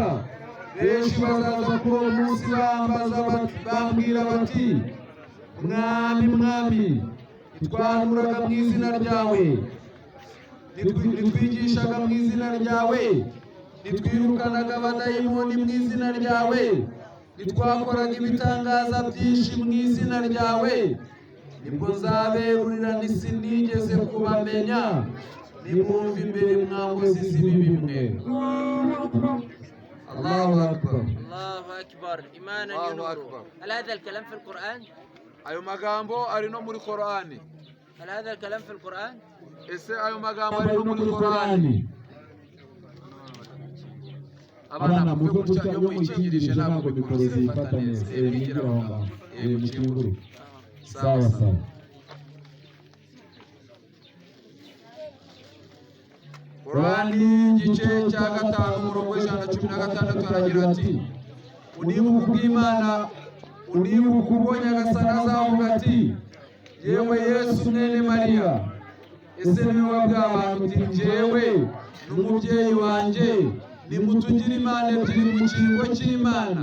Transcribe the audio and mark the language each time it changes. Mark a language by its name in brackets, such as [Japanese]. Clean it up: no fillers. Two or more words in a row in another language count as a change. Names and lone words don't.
[Kinyarwanda] Benshi bazaza kuri uwo munsi bambwira bati mwami twanuraga mu izina ryawe, nitwigishaga mu izina ryawe, nitwirukanaga abadayimoni mu izina ryawe, nitwakoraga ibitangaza byinshi mu izina ryawe. Nibwo nzaberurira nti sinigeze kubamenya, nimwumve imbere mwankozi z'ibibi mwe. [Arabic] الله أكبر. [Kinyarwanda] Imana ni nuru. [Arabic] هل هذا الكلام في القرآن؟ [Kinyarwanda] Ayo magambo ari no muri Qur'ani. [Arabic] هل هذا الكلام في القرآن؟ [Kinyarwanda] Ese ayo magambo ari no muri Qur'ani. Abana muvuga cyane mu icyingirisha ntabwo mikoro zifata neza. Nigira aho ngaho. Mu cyunguru. Sawa. Qur'ani igice cya 5 umurongo wa 116 aragira ati unibuka ubw'Imana, unibuka ubwo Nyagasani azavuga ati yewe Yesu mwene Mariya, ese niwe wabwiye abantu uti njyewe n'umubyeyi wanjye nimutugire Imana ebyiri mu cyimbo cy'Imana.